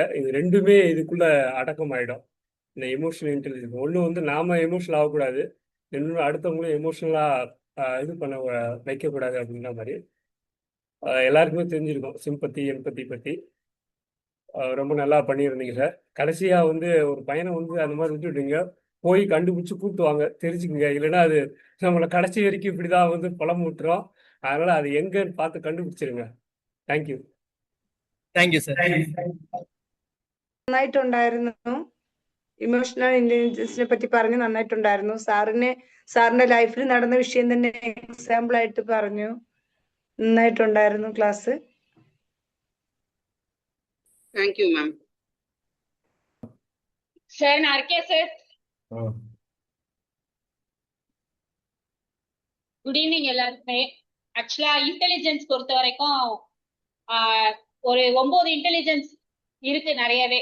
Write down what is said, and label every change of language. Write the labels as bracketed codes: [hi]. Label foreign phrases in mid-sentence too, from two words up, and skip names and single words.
[ta] இது ரெண்டுமே இதுக்குள்ள அடக்கம் ஆயிடும். இந்த [en] emotional intelligence [ta] ஒன்று வந்து நாம எமோஷனல் ஆகக்கூடாது, இன்னொன்று அடுத்தவங்களும் எமோஷனலாக இது பண்ண வைக்கக்கூடாது அப்படின்ற மாதிரி எல்லாருக்குமே தெரிஞ்சிருக்கும் [en] sympathy empathy [ta] பற்றி. ரொம்ப நல்லா பண்ணியிருந்தீங்க சார். கடைசியாக வந்து ஒரு பையனை வந்து அந்த மாதிரி விட்டுவிட்டீங்க, போய் கண்டுபிடிச்சி கூப்பிட்டு வாங்க, தெரிஞ்சுக்குங்க. இல்லைன்னா அது நம்மளை கடைசி வரைக்கும் இப்படி தான் வந்து பழம் விட்டுரும். அதனால் அது எங்கன்னு பார்த்து കണ്ടുപിടിച്ചിരുங்க. [en] thank you. thank you sir. [ml] നന്നായിട്ടുണ്ടായിരുന്നു. ഇമോഷണൽ ഇന്റലിജൻസിനെ പറ്റി പറഞ്ഞു നന്നായിട്ടുണ്ടായിരുന്നു. സാറിന്റെ ലൈഫിൽ നടന്ന വിഷയം തന്നെ എക്സാമ്പിൾ ആയിട്ട് പറഞ്ഞു. നന്നായിട്ടുണ്ടായിരുന്നു ക്ലാസ്. [en] thank you ma'am. [ta] சார் நான் இருக்கேன் சார். [en] good evening [ta] எல்லாருக்குமே. ஆக்சுவலா இன்டெலிஜென்ஸ் பொறுத்த வரைக்கும் ஒரு 9 இன்டெலிஜென்ஸ் இருக்கு நிறையவே.